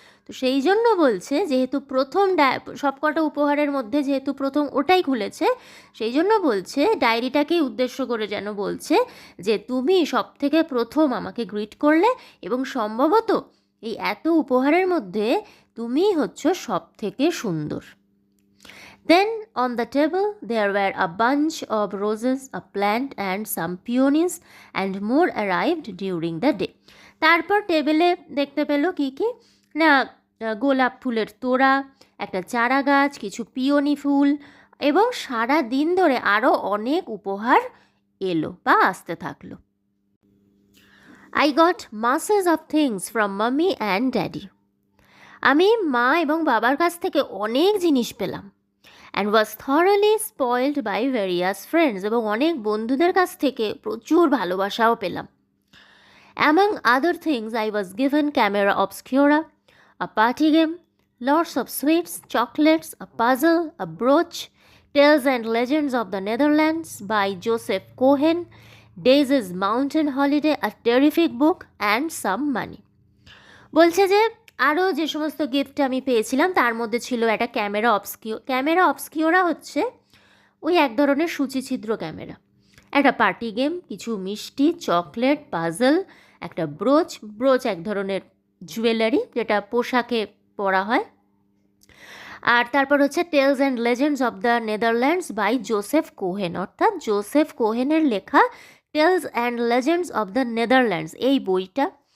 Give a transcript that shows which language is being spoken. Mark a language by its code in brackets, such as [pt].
[bn] তো সেই জন্য বলছে, যেহেতু প্রথম সবকটা উপহারের মধ্যে যেহেতু প্রথম ওটাই খুলেছে, সেই জন্য বলছে ডায়েরিটাকেই উদ্দেশ্য করে যেন বলছে যে তুমি সব থেকে প্রথম আমাকে গ্রিট করলে, এবং সম্ভবত এই এত উপহারের মধ্যে তুমি হচ্ছ সব থেকে সুন্দর। [en] Then on the table there were a bunch of roses, a plant and some peonies, and more arrived during the day. [bn] তারপর টেবিলে দেখতে পেল কি কি না, গোলাপ ফুলের তোড়া, একটা চারা গাছ, কিছু পিওনি ফুল, এবং সারা দিন ধরে আরও অনেক উপহার এলো বা আসতে থাকলো। [en] I got masses of things from mommy and daddy. [bn] আমি মা এবং বাবার কাছ থেকে অনেক জিনিস পেলাম। [en] And was thoroughly spoiled by various friends, [bn] এবং অনেক বন্ধুদের কাছ থেকে প্রচুর ভালোবাসাও পেলাম। [en] Among other things I was given camera obscura, a party game, lots of sweets, chocolates, a puzzle, a brooch, Tales and Legends of the Netherlands by Joseph Cohen, Daisy's Mountain Holiday, a terrific book, and some money. [bn] বলছে যে আরও যে সমস্ত gift আমি পেয়েছিলাম তার মধ্যে ছিল একটা ক্যামেরা অবস্কিওরা হচ্ছে ওই এক ধরনের সূচিছিদ্র ক্যামেরা, একটা পার্টি গেম, কিছু মিষ্টি, চকলেট, পাজল, একটা ব্রোচ এক ধরনের জুয়েলারি যেটা পোশাকে পরা হয়, আর তারপর হচ্ছে tales and legends of the Netherlands by Joseph Cohen, অর্থাৎ জোসেফ কোহেনের লেখা tales and legends of the Netherlands এই বইটা।